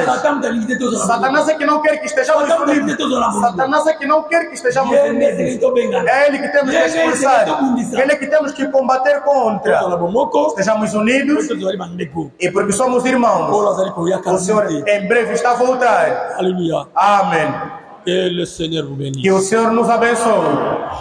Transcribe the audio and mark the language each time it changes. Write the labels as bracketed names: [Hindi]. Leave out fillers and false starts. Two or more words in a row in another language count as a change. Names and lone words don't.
[Portuguese] Satanás é que não quer que estejamos unidos. Satanás é que não quer que estejamos unidos. É ele que temos que expulsar. Ele é que temos que combater contra. Estejamos unidos. E porque somos irmãos, o Senhor em breve está a voltar. Amém. [French] Que le Seigneur vous bénisse. [Portuguese] Que o Senhor nos abençoe.